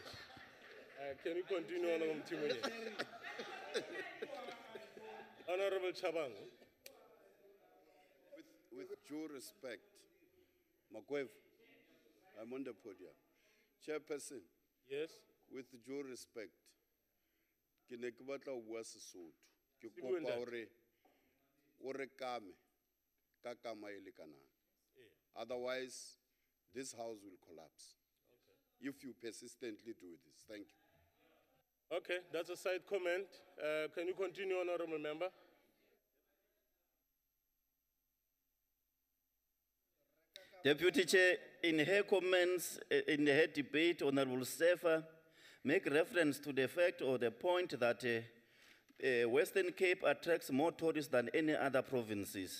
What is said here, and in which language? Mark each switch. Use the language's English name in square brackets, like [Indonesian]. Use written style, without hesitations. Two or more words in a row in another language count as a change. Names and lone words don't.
[English] Can you continue, Honorable Mtimunye? Honorable Chabangu. With due respect, Makwev, I'm on the podium. Chairperson. Yes. With due respect, [Southern Sotho] ke ne ke batla ho bua Sesotho. Ke Se bue kopa ntate. o re kame ka kama e lekanang. [English] Otherwise, this house will collapse. Okay. If you persistently do this. Thank you. Okay, that's a side comment. Can you continue, Honorable Member? Deputy Chair, in her comments, in her debate, Honorable Sefa make reference to the fact or the point that Western Cape attracts more tourists than any other provinces.